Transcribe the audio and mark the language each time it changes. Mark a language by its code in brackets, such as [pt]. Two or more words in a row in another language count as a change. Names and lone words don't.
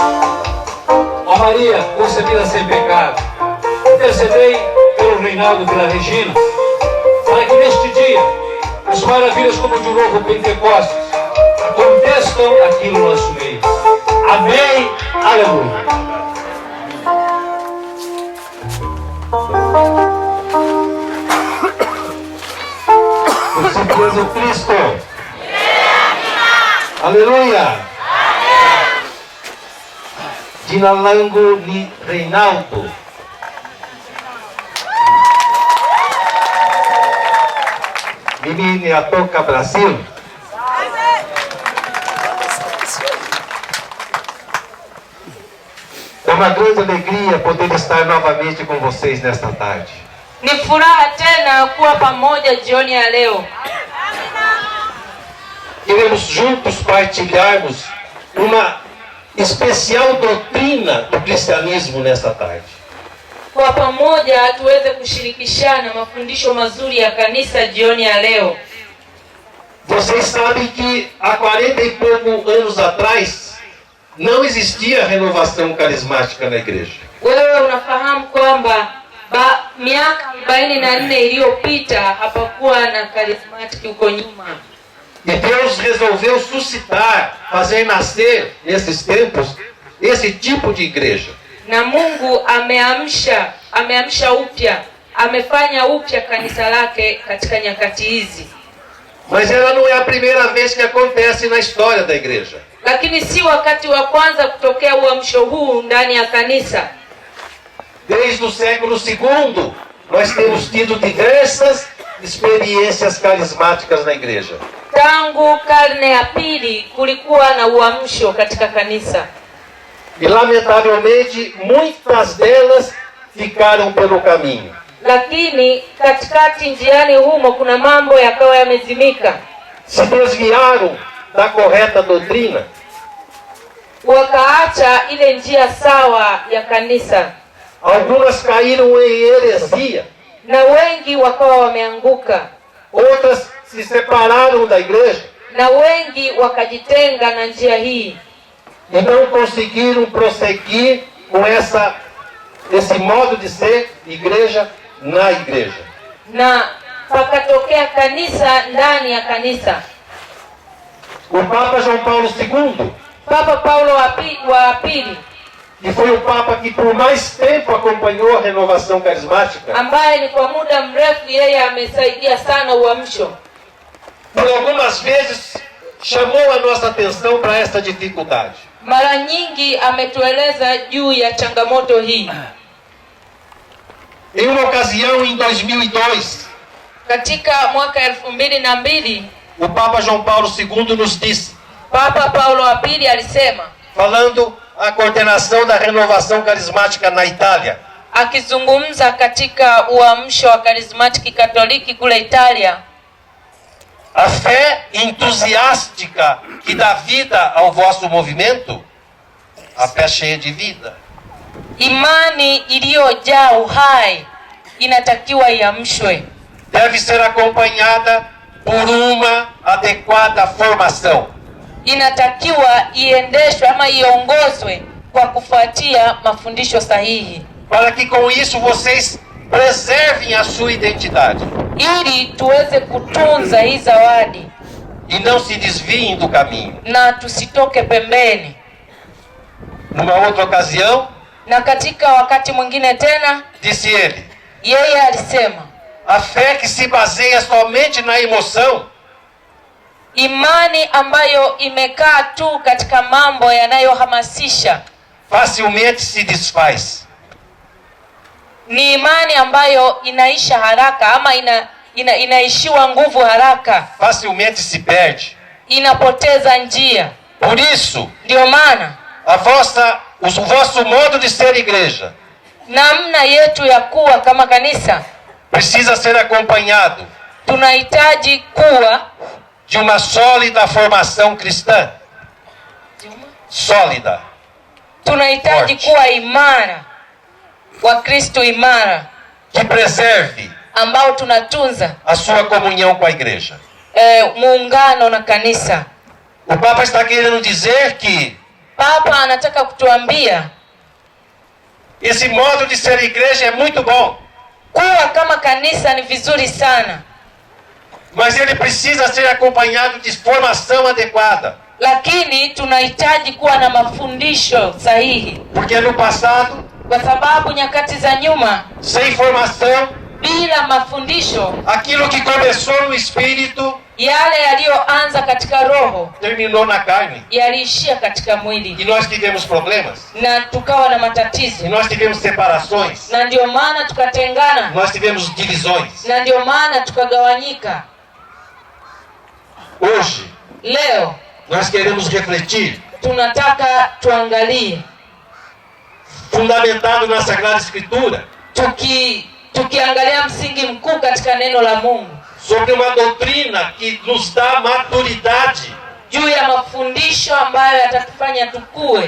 [pt] Ó Maria, concebida sem pecado, intercedei pelo Reinaldo e pela Regina, para que neste dia as maravilhas como de um novo Pentecostes aconteçam aqui no nosso meio. Amém. Aleluia. Jesus Cristo. Aleluia. [sw] Jina langu ni Reinaldo. Mimi ninatoka Brasil. [pt] É uma grande alegria poder estar novamente com vocês nesta tarde. [sw] Ni furaha tena kuwa pamoja jioni ya leo. [pt] Queremos juntos partilharmos uma especial doutrina do cristianismo nesta tarde. [sw] Kwa pamoja tuweze kushirikishana mafundisho mazuri ya kanisa jioni ya leo. [pt] Vocês sabem que há 40 e poucos anos atrás não existia renovação carismática na igreja. [sw] Wewe unafahamu kwamba miaka 44 iliyopita hapakuwa na karismatiki huko nyuma. [pt] E Deus resolveu suscitar, fazer nascer nesses tempos esse tipo de igreja. [sw] Na Mungu ameamsha upya, amefanya upya kanisa lake katika nyakati hizi. [pt] Mas ela não é a primeira vez que acontece na história da igreja. [sw] Lakini si wakati wa kwanza kutokea uamsho huu ndani ya kanisa. [pt] Desde o século II, nós temos tido diversas experiências carismáticas na igreja. [sw] Tangu karne ya pili kulikuwa na uamsho katika kanisa. [pt] E lamentavelmente muitas delas ficaram pelo caminho. [sw] Lakini katikati njiani humo kuna mambo yakawa yamezimika. [pt] Se desviaram da correta doutrina. [sw] Wakaacha ile njia sawa ya kanisa. [pt] Algumas caíram em heresia. [sw] Na wengi wakawa wameanguka. [pt] Outras se separaram da igreja. [sw] Na wengi wakajitenga na njia hii. [pt] E não conseguiram prosseguir com esse modo de ser igreja na igreja. [sw] Na pakatokea kanisa ndani ya kanisa. [pt] O Papa João Paulo II, [sw] Papa Paulo wa pili, [pt] que foi o Papa que por mais tempo acompanhou a renovação carismática, [sw] ambaye ni kwa muda mrefu yeye amesaidia sana uamsho, [pt] por algumas vezes chamou a nossa atenção para esta dificuldade. [sw] Mara nyingi ametueleza juu ya changamoto hii. [pt] Em uma ocasião, em 2002, [sw] katika mwaka 2002, [pt] o Papa João Paulo II nos disse, [sw] Papa Paulo wa pili alisema, [pt] falando a coordenação da renovação carismática na Itália, [sw] akizungumza katika uamsho wa karismatiki katoliki kule Italia, [pt] a fé entusiástica que dá vida ao vosso movimento, a fé cheia de vida, [sw] imani iliyojaa uhai inatakiwa iamshwe, [pt] deve ser acompanhada por uma adequada formação. [sw] Inatakiwa iendeshwe ama iongozwe kwa kufuatia mafundisho sahihi, [pt] para que com isso vocês preservem a sua identidade, [sw] ili tuweze kutunza hii zawadi [pt] e não se desviem do caminho. [sw] na tusitoke pembeni. [pt] Numa outra ocasião, [sw] Na katika wakati mwingine tena, [pt] disse ele, [sw] yeye alisema, [pt] a fé que se baseia somente na emoção [sw] Imani ambayo imekaa tu katika mambo yanayohamasisha [pt] facilmente se desfaz. [sw] ni imani ambayo inaisha haraka ama inaishiwa nguvu haraka, [pt] Facilmente se perde. [sw] inapoteza njia. [pt] Por isso, [sw] Ndio maana [pt] o vosso modo de ser igreja [sw] namna yetu ya kuwa kama kanisa [pt] precisa ser acompanhado [sw] tunahitaji kuwa [pt] de uma sólida formação cristã. Sólida. [sw] tunahitaji [pt] Forte. [sw] kuwa imara, Wakristo imara [pt] Que preserve [sw] ambao tunatunza [pt] a sua comunhão com a igreja. [sw] muungano na kanisa. [pt] O Papa está querendo dizer que [sw] Papa anataka kutuambia [pt] esse modo de ser igreja é muito bom, [sw] kuwa kama kanisa ni vizuri sana, [pt] mas ele precisa ser acompanhado de formação adequada. [sw] lakini tunahitaji kuwa na mafundisho sahihi, [pt] Porque no passado, [sw] kwa sababu nyakati za nyuma [pt] sem formação, [sw] bila mafundisho, [pt] aquilo que começou no espírito [sw] yale yaliyoanza katika roho [pt] terminou na carne. [sw] yaliishia katika [pt] E [sw] mwili, [pt] nós tivemos problemas, [sw] na tukawa na [pt] e [sw] matatizo, [pt] nós tivemos separações, [sw] na ndio maana tukatengana, [pt] nós tivemos divisões. [sw] na ndio maana tukagawanyika. [pt] Hoje, [sw] Leo [pt] nós queremos refletir, [sw] tunataka tuangalie [pt] fundamentado na Sagrada Escritura, [sw] tukiangalia msingi mkuu katika neno la Mungu, [pt] sobre uma doutrina que nos dá maturidade [sw] juu ya mafundisho ambayo yatatufanya tukue